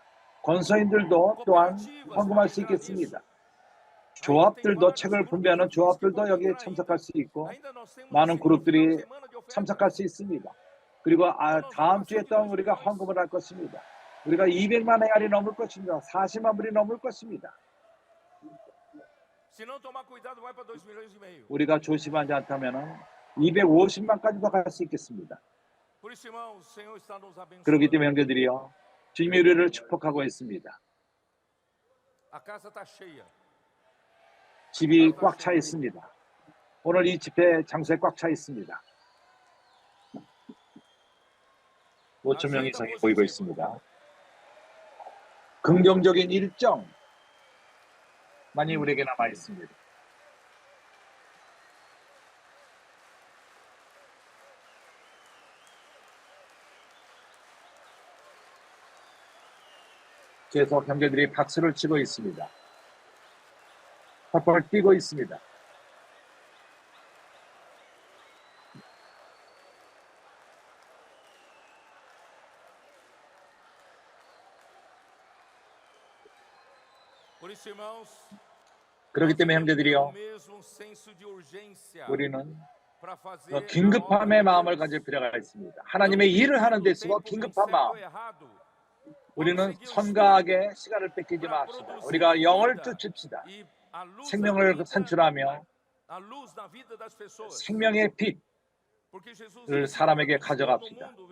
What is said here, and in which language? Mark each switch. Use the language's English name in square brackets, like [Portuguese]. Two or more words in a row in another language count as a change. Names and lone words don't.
[Korean] 권서인들도 또한 헌금할 수 있겠습니다. 조합들도 책을 분배하는 조합들도 여기에 참석할 수 있고 많은 그룹들이 참석할 수 있습니다. 그리고 다음 주에 또 우리가 헌금을 할 것입니다. 우리가 200만 헤알이 넘을 것입니다. 40만 불이 넘을 것입니다. [Portuguese] Se não tomar cuidado, vai para 2 milhões e meio. [Korean] 우리가 조심하지 않다면 250만까지도 갈 수 있겠습니다. [Portuguese] Por isso, irmãos, o Senhor está nos abençoando. [Korean] 그렇기 때문에 형제들이요, 주님이 우리를 축복하고 있습니다. [Portuguese] A casa está cheia. [Korean] 집이 꽉 차 있습니다. 오늘 이 집회 장소에 꽉 차 있습니다. 5천 명 이상이 모이고 있습니다. 긍정적인 일정만이 우리에게 남아 있습니다. 계속 형제들이 박수를 치고 있습니다. 펄펄 뛰고 있습니다. [Portuguese] Por isso, irmãos, [Korean] 그렇기 때문에 형제들이요, [Portuguese] o mesmo senso de urgência [Korean] 우리는 [Portuguese] para fazer [Korean] 긴급함의 마음을 가질 필요가 있습니다. 하나님의 일을 하는 데 있어 긴급한 마음. 우리는 선가하게 시간을 뺏기지 맙시다. 우리가 영을 쫓읍시다. 생명을 산출하며 생명의 빛을 사람에게 가져갑시다.